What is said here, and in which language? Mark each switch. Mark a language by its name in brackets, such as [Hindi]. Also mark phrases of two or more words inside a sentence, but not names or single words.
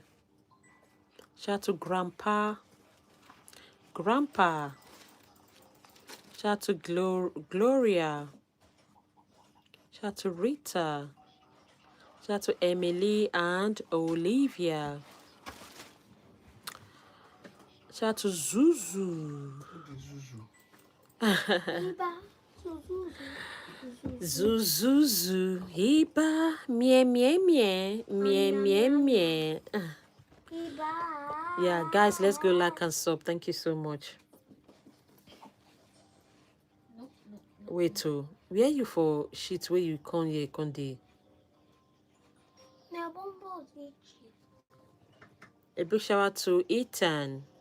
[English] Shout out to Grandpa. Shout out to Gloria. Shout out to Rita. Shout out to Emily and Olivia. Shout out to Zuzu. Zuzuzu. Hiba. Mie, mie, mie. Mie, mie, mie. Yeah, guys, let's go like and sub. Thank you so much. Wait, where you for shit where you come here, Conde? A big shout out to Ethan.